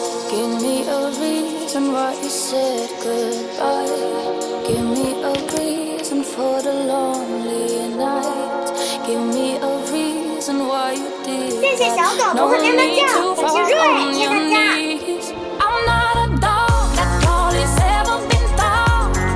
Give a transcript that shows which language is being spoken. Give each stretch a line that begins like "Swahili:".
English: Give me a reason why you said goodbye. Give me a reason for the lonely night. Give me a reason why you did.
Chinese: 谢谢小狗不会喵喵叫，感谢瑞，谢谢大家。
English: I'm not a dog that all is ever been found.